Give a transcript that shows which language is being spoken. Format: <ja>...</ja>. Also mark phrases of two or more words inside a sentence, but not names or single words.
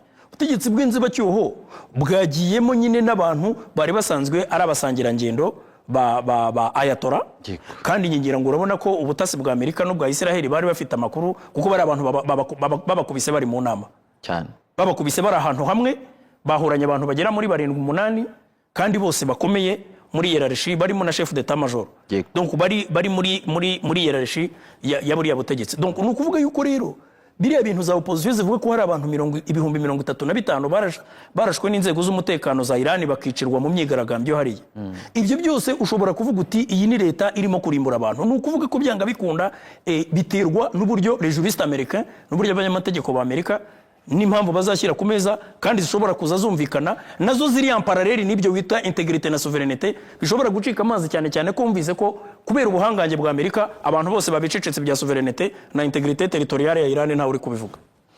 <rw>Ubutegetsi bw'inzibacyuho bwagiyemo nyine n'abantu bari basanzwe ari abasangirangendo ba Ayatollah. Kandi ngira ngo urabona ko ubutasi bwa Amerika n'ubwa Israel bari bafite amakuru, kuko bari abantu babakubise bari mu nama cyane, babakubise bari ahantu hamwe, bahuranye abantu bagera muri 7-8 kandi bose bakomeye muri hierarchie, barimo na</rw> <fr>chef d'état major.</fr> <rw>Donc bari muri hierarchie ya buriya butegetsi. Donc ni ukuvuga yuko rero biriya bintu za opposition zivuga ko hari abantu 35,000 barashwe n'inzego z'umutekano za Iran bakicirwa mu myigaragambyo hariya. Ibyo byose ushobora kuvuga uti iyi ni leta irimo kurimbura abantu. Ni ukuvuga ko byanga bikunda biterwa n'uburyo</rw> <fr>les juristes américains,</fr> <rw>n'uburyo abanyamategeko ba Amerika n'impamvu bazashyira ku meza kandi zishobora kuza zumvikana nazo ziri</rw> <fr>en parallel</fr> <rw>n'ibyo wita integrité na souveraineté, bishobora gucika amazi cyane cyane ko umvise ko kubera ubuhangange bwa Amerika abantu bose babicecetse bya souveraineté na</rw> <fr>integrité territoriale</fr> <rw>ya Iran ntawe uri kubivuga.</rw>